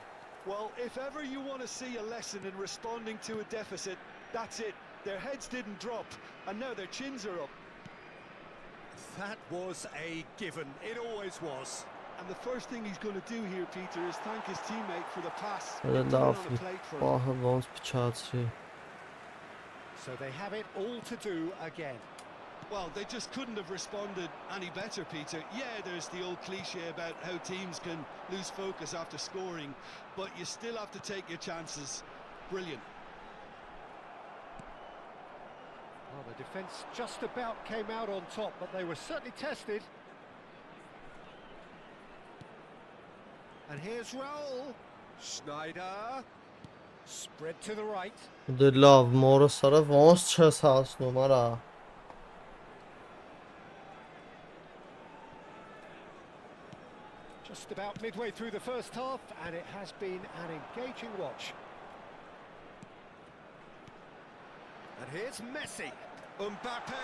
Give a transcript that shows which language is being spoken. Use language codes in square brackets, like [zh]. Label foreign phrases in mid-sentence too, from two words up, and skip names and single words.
[en] Well, if ever you want to see a lesson in responding to a deficit, that's it. Their heads didn't drop, and now their chins are up. That was a given. It always was. And the first thing he's going to do here, Peter, is thank his teammate for the pass. [hy] Դա [en] Put it on [hy] լավ [en] a plate for him. [hy] պահը ոնց փչացրի։ [en] So they have it all to do again. Well, they just couldn't have responded any better, Peter. Yeah, there's the old cliche about how teams can lose focus after scoring, but you still have to take your chances. Brilliant. Well, the defence just about came out on top, but they were certainly tested. And here's Raul. Sneijder. Spread to the right. [hy] Դե լավ, մորս արա ոնց չես հասնում, արա։ [en] Just about midway through the first half, and it has been an engaging watch. And here's Messi. Mbappe.